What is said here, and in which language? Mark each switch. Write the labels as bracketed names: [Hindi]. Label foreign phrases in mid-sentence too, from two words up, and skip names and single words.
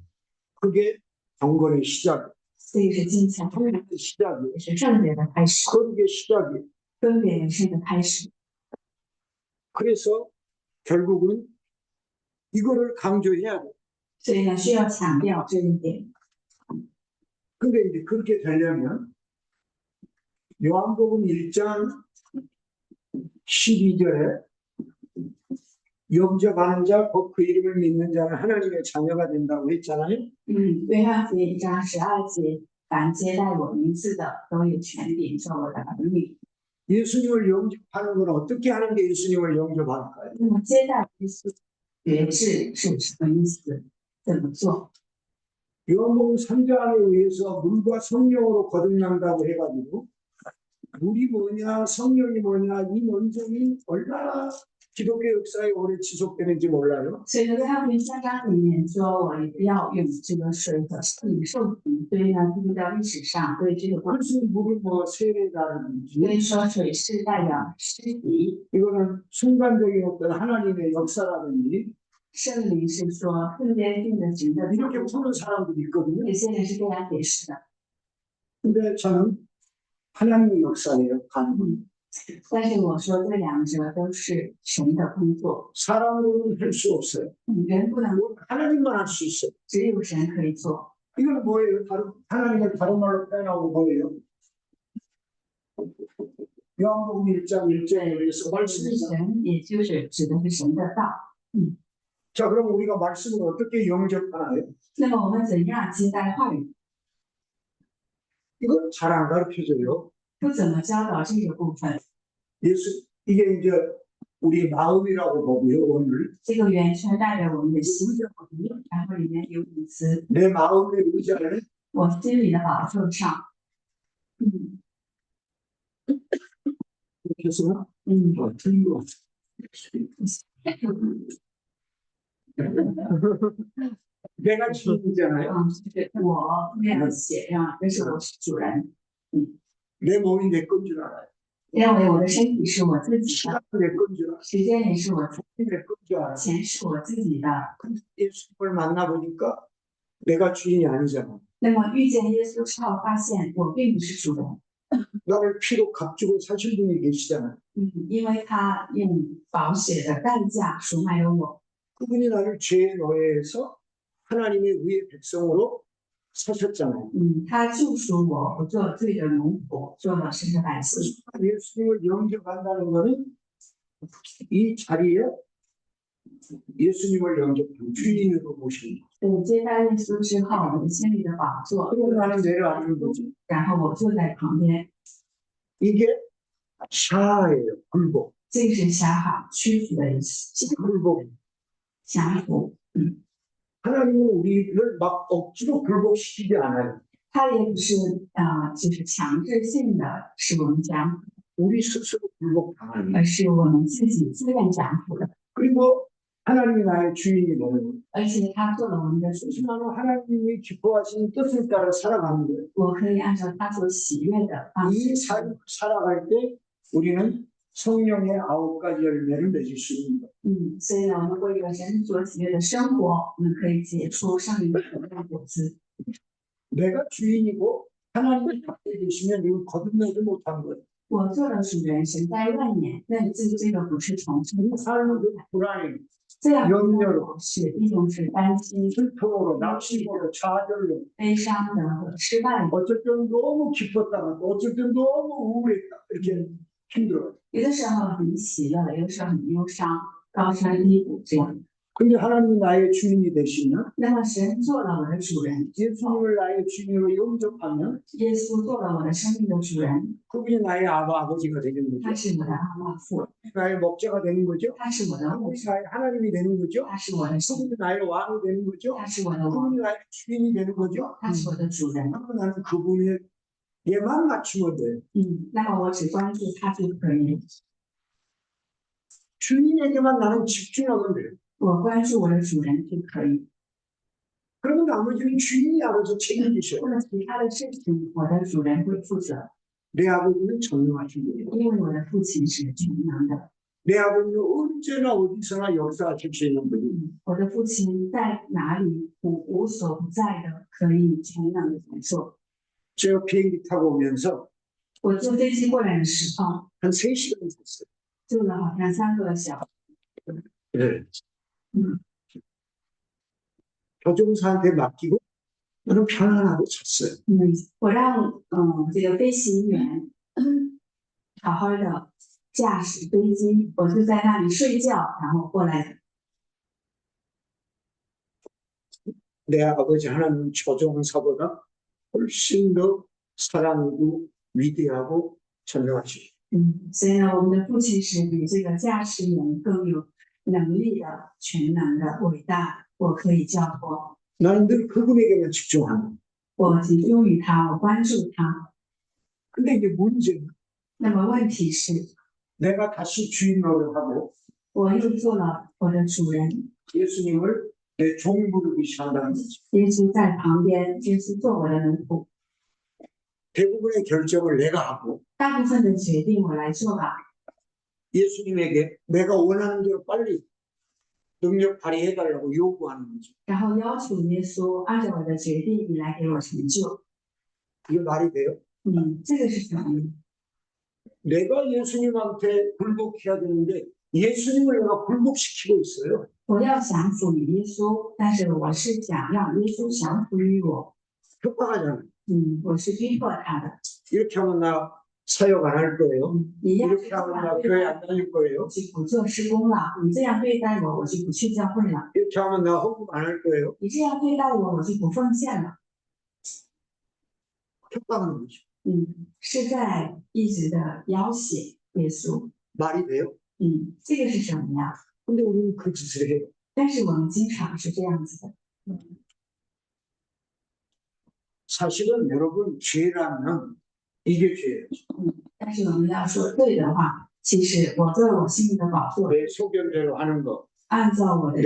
[Korean] 그게 경건의 시작, [Chinese] 这个是敬虔的， [Korean] 성령의 시작이에요. [Chinese] 也是圣洁的开始， [Korean] 거룩의 시작이에요. [Chinese] 分别为圣的开始。 [Korean] 그래서 결국은 이거를 강조해야 돼요. [Chinese] 所以呢，需要强调这一点。 [Korean] 근데 이제 그렇게 되려면 요한복음 1장 12절에 영접하는 자, 곧 그 이름을 믿는 자는 하나님의 자녀가 된다고 했잖아요. [Chinese] 约翰福音1章12节，凡接待我名字的，都有权柄做我的儿女。 [Korean] 예수님을 영접하는 건 어떻게 하는 게 예수님을 영접할까요? [Chinese] 那么接待耶稣觉知是什么意思？怎么做？ [Korean] 요한복음 3장에 의해서 물과 성령으로 거듭난다고 해가지고 물이 뭐냐 성령이 뭐냐 이 논쟁이 얼마나 기독교 역사에 오래 지속되는지 몰라요. [Chinese] 所以呢，约翰福音3章里面说，我要用这个水和领受体。所以呢，基督教历史上对这个关系， [Korean] 무슨 물을 뭐 세례다든지 [Chinese] 所以说水是代表施洗， [Korean] 이거는 순간적인 어떤 하나님의 역사라든지 [Chinese] 圣灵是说瞬间性的神的作 [Korean] 이렇게 [Chinese] 用。 [Korean] 푸는 사람들이 있거든요. [Chinese] 有些人是这样解释的， [Korean] 근데 저는 하나님의 역사예요. 가는 [Chinese] 但是我说这两者都是神的工作， [Korean] 사람으로는 할 수 없어요. [Chinese] 人不能， [Korean] 하나님만 할 수 있어요. [Chinese] 只有神可以做。 [Korean] 이건 뭐예요? 하나님을 다른 말로 빼나고 뭐예요? 요한복음 1장 1절에 의해서 [Chinese] 是 [Korean] 말씀이죠. [Chinese] 神，也就是指的是神的道。 [Korean] 자, 그럼 우리가 말씀을 어떻게 영접하나요? [Chinese] 那么我们怎样接待话语？ [Korean] 이건 잘 안 가르쳐줘요. [Chinese] 不怎么教导这个部分。 [Korean] 이게 이제 우리 마음이라고 보고요. 오늘 [Chinese] 这个圆圈代表我们的心， [Korean] 의자거든요. [Chinese] 然后里面有五词， [Korean] 내 마음의 의자를 [Chinese] 我心里的宝座上。 [Korean] 이렇게 해서 틀리고 내가 주인이잖아요. [Chinese] 就是我那样写上，这是我是主人， [Korean] 내 몸이 내 건 줄 알아요. [Chinese] 认为我的身体是我自己的， [Korean] 시간도 내 건 줄 알아요. [Chinese] 时间也是我自己 [Korean] 내 건 줄 알아요. [Chinese] 的，钱是我自己的。 [Korean] 예수님을 만나보니까 내가 주인이 아니잖아. [Chinese] 那么遇见耶稣之后，发现我并不是主人， [Korean] 나를 피로 값주고 사신 분이 계시잖아요. [Chinese] 因为他用宝血的代价赎买了我， [Korean] 그분이 나를 죄의 노예에서 하나님의 의의 백성으로 사셨잖아요. [Chinese] 他救赎我不做罪的奴仆，做了神的百姓。 [Korean] 예수님을 영접한다는 것은 이 자리에 예수님을 영접한 주인으로 모십니다. [Chinese] 接待耶稣之后，我们心里的宝座， [Korean] 그리고 나는 내려앉는 거죠. [Chinese] 然后我坐在旁边， [Korean] 이게 샤예요. 굴복. [Chinese] 这是狭好屈服的意思， [Korean] 굴복. [Chinese] 降服。 [Korean] 하나님은 우리를 막 억지로 굴복시키지 않아요. [Chinese] 他也不是就是强制性的使我们降服， [Korean] 우리 스스로 굴복당하는 [Chinese] 而是我们自己自愿降服的。 [Korean] 그리고 하나님이 나의 주인이 되는 거예요. [Chinese] 而且他做了我们的主， [Korean] 나는 하나님이 기뻐하시는 뜻을 따라 살아가는 거예요. [Chinese] 我可以按照他所喜悦的方 [Korean] 이 [Chinese] 式。 [Korean] 삶을 살아갈 때 우리는 성령의 9가지 열매를 맺을 수 있는 거예요. [Chinese] 所以呢，我们过一个神所喜悦的生活，我们可以结出圣灵的果子。 [Korean] 내가 주인이고 하나님이 밖에 계시면 이거 거듭나지 못한 거예요. [Chinese] 我做了主人，神在外面，那这个不是重生 [Korean] 이 [Chinese] 的。 [Korean] 삶은 그 불안해. [Chinese] 这样的 [Korean] 염려로 [Chinese] 模式，一种是担心、 [Korean] 슬픔으로 낙심으로 좌절로 [Chinese] 悲伤的和失败的。 [Korean] 어쩔 때는 너무 기뻤다가 또 어쩔 때는 너무 우울했다 이렇게 힘들어요. [Chinese] 有的时候很喜乐，有的时候很忧伤，高山低谷这样。 [Korean] 근데 하나님이 나의 주인이 되시면 [Chinese] 那么神做了我的主人， [Korean] 예수님을 나의 주인으로 영접하면 [Chinese] 耶稣做了我的生命的主人， [Korean] 그분이 나의 아버지가 되는 거죠. [Chinese] 他是我的阿爸父， [Korean] 나의 목자가 되는 거죠. [Chinese] 他是我的牧 [Korean] 그분이 [Chinese] 者， [Korean] 나의 하나님이 되는 거죠. [Chinese] 他是我的神， [Korean] 그분이 나의 왕이 되는 거죠. [Chinese] 他是我的王， [Korean] 그분이 나의 주인이 되는 거죠. [Chinese] 他是我的主人。 [Korean] 그러면 나는 그분에게만 맞추면 돼요. [Chinese] 那么我只关注他就可以， [Korean] 주인에게만 나는 집중하면 돼요. [Chinese] 我关注我的主人就可以。 [Korean] 그러면 나머지는 주인이 알아서 책임지셔요. [Chinese] 那么其他的事情，我的主人会负责， [Korean] 내 아버지는 전능하신 분이에요. [Chinese] 因为我的父亲是全能的。 [Korean] 내 아버지는 언제나 어디서나 역사하실 수 있는 분이에요. [Chinese] 我的父亲在哪里无所不在的，可以全能的来做。 [Korean] 제가 비행기 타고 오면서 [Chinese] 我坐飞机过来的时候， [Korean] 한 3시간 잤어요. [Chinese] 坐了好像3个小时。 [Korean] 네. 음. 교정사한테 맡기고 나는 편안하고 잤어요. [Chinese] 我让这个飞行员好好的驾驶飞机，我就在那里睡觉，然后过来的。 [Korean] 내 아버지 하나님 조종사보다 훨씬 더 사랑이고 위대하고 전능하시고 [Chinese] 所以呢，我们的父亲是比这个驾驶员更有能力的、全能的、伟大。我可以交托， [Korean] 나는 늘 그분에게만 집중하는 거예요. [Chinese] 我集中于他，我关注他。 [Korean] 근데 이게 문제는 [Chinese] 那么问题是， [Korean] 내가 다시 주인 노릇하고 [Chinese] 我又做了我的主人， [Korean] 예수님을 내 종부르기 시작한다는 거죠. [Chinese] 耶稣在旁边，耶稣做我的奴仆， [Korean] 대부분의 결정을 내가 하고 [Chinese] 大部分的决定我来做吧。 [Korean] 예수님에게 내가 원하는 대로 빨리 능력 발휘해달라고 요구하는 거죠. [Chinese] 然后要求耶稣按照我的决定，你来给我成就。 [Korean] 이게 말이 돼요? [Chinese] 这个是什么呢？ [Korean] 내가 예수님한테 굴복해야 되는데 예수님을 내가 굴복시키고 있어요. [Chinese] 我要降服于耶稣，但是我是想让耶稣降服于我。 [Korean] 협박하잖아요. [Chinese] 我是逼迫他的。 [Korean] 이렇게 하면 나 사역 안 할 거예요. [Chinese] 你要是 [Korean] 이렇게 [Chinese] 这 [Korean] 하면 [Chinese] 样 [Korean] 나 [Chinese] 对 [Korean] 교회 [Chinese] 待 [Korean] 안 다닐 거예요. [Chinese] 我，就不做施工了；你这样对待我，我就不去教会了； [Korean] 이렇게 하면 나 헌금 안 할 거예요. [Chinese] 你这样对待我，我就不奉献了。 [Korean] 협박하는 거죠. [Chinese] 是在一直的要挟耶稣。 [Korean] 말이 돼요? [Chinese] 这个是什么呀？ [Korean] 근데 우리는 그 짓을 해요. [Chinese] 但是我们经常是这样子的。 [Korean] 사실은 여러분 죄라면 이게 죄예요. [Chinese] 但是我们要说对的话，其实我做了我心里的宝座， [Korean] 내 소견대로 하는 거, [Chinese] 按照我的